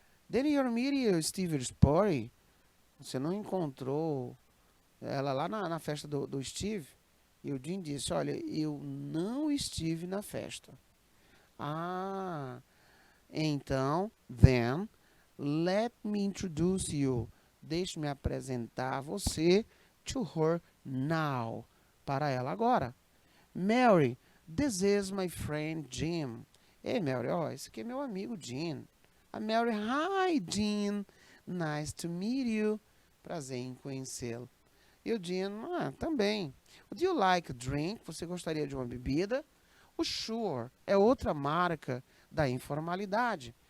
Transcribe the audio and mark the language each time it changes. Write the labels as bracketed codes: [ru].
[en] Then you're meeting Steve Spurry. [pt] Você não encontrou ela lá na festa do Steve? E o Jim disse, olha, eu não estive na festa. Ah, então, [en] then, let me introduce you. [pt] Deixe-me apresentar você [en] to her now. [pt] Para ela agora. [en] Mary, this is my friend Jim. [pt] Ei, Mary, esse aqui é meu amigo Jim. [en] A Mary, hi, Jim. Nice to meet you. [pt] Prazer em conhecê-lo. E o Jim, também. [en] Do you like a drink? [pt] Você gostaria de uma bebida? O sure é outra marca da informalidade.